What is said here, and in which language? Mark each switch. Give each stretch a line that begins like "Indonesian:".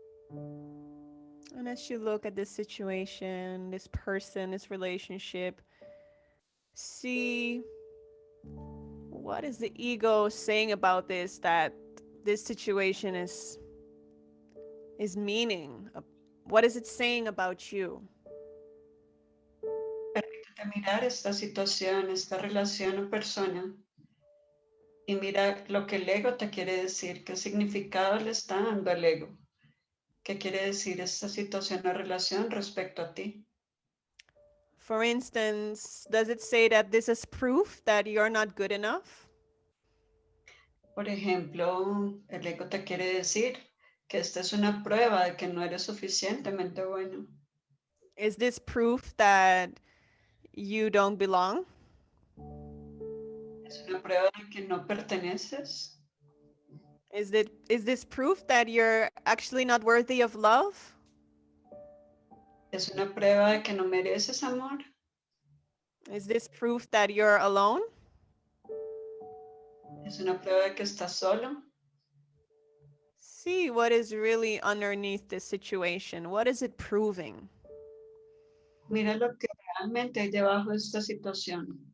English: And as you look at this situation, this person, this relationship, see what is the ego saying about this, that this situation is meaning. What is it saying about you?
Spanish: Permítete mirar esta situación, esta relación o persona y mira lo que el ego te quiere decir, qué significado le está dando al ego. ¿Qué quiere decir esta situación o relación respecto a ti?
English: For instance, does it say that this is proof that you're not good enough?
Spanish: Por ejemplo, el ego te quiere decir que esta es una prueba de que no eres suficientemente bueno.
English: Is this proof that you don't belong?
Spanish: Es una prueba de que no perteneces.
English: Is this proof that you're actually not worthy of love?
Spanish: Es una prueba de que no mereces amor.
English: Is this proof that you're alone?
Spanish: Es una prueba de que estás solo.
English: See what is really underneath this situation. What is it proving?
Spanish: Mira lo que realmente hay debajo de esta situación.